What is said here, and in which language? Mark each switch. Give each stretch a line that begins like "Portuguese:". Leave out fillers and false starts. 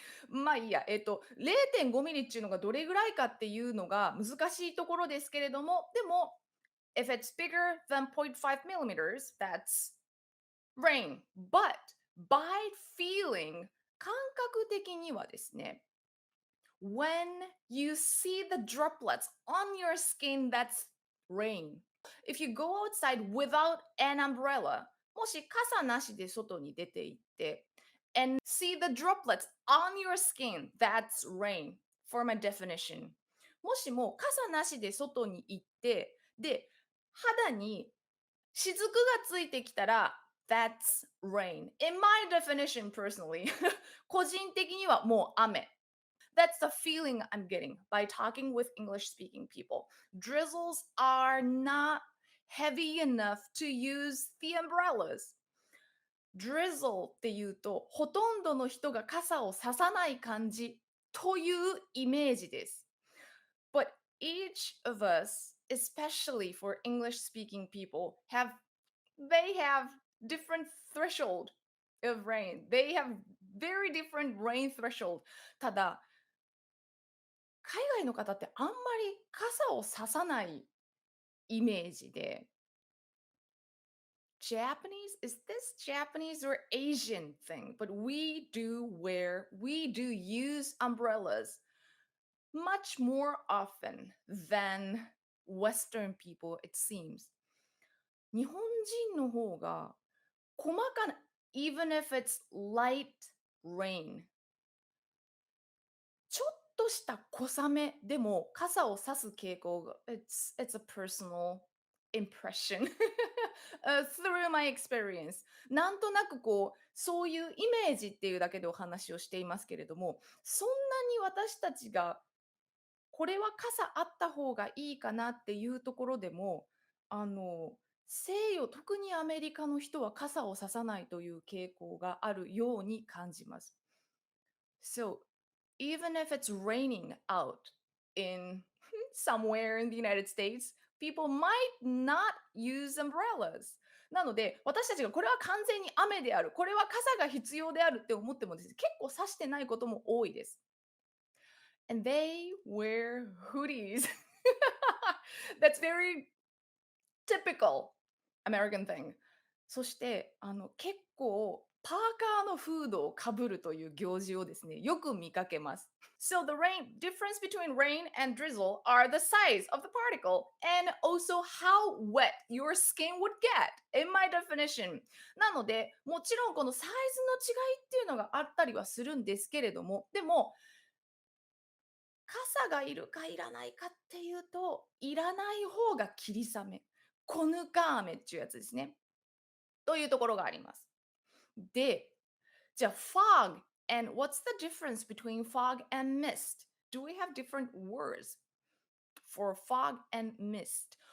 Japanese: まあいいや、0.5ミリっていうのがどれぐらいかっていうのが難しいところですけれども、でも、
English: if it's bigger than 0.5 millimeters, that's rain. But by feeling,
Japanese: 感覚的にはですね、
English: when you see the droplets on your skin, that's rain. If you go outside without an umbrella,
Japanese: もし傘なしで外に出て行って、
English: and see the droplets on your skin, that's rain for my definition.
Japanese: もしも傘なしで外に行って、で、肌に雫がついてきたら、
English: that's rain. In my definition personally,
Japanese: 個人的にはもう雨。
English: That's the feeling I'm getting by talking with English speaking people. Drizzles are not heavy enough to use the umbrellas.
Japanese: Drizzle っていうと、ほとんどの人が傘をささない感じというイメージです。
English: But each of us, especially for English speaking people, they have different threshold of rain. They have very different rain threshold.
Japanese: ただ、海外の方ってあんまり傘をささないイメージで、
English: is this Japanese or Asian thing? But we do use umbrellas much more often than Western people, it seems.
Japanese: 日本人の方が細かな、
English: even if it's light rain,
Japanese: ちょっとした小雨でも傘をさす傾向が、
English: it's a personal impression through my experience.
Japanese: なんとなくこう、そういうイメージっていうだけでお話をしていますけれども、そんなに私たちがこれは傘あった方がいいかなっていうところでも、西洋、特にアメリカの人は傘をささないという傾向があるように感じます。
English: So, even if it's raining out in somewhere in the United States, people might not use umbrellas.
Japanese: なので、私たちがこれは完全に雨である、これは傘が必要であるって思ってもですね、結構差してないことも多いです。
English: And they wear hoodies. That's very typical American thing.
Japanese: そして、結構パーカーのフードをかぶるという行事をですね、よく見かけます。
English: So the difference between rain and drizzle are the size of the particle and also how wet your skin would get in my definition.
Japanese: なので、もちろんこのサイズの違いっていうのがあったりはするんですけれども、でも、傘がいるかいらないかっていうと、いらない方が霧雨。小ぬか雨っていうやつですね。というところがあります。
English: で、じゃあ fog and what's the difference between fog and mist? Do we have different words for fog and mist?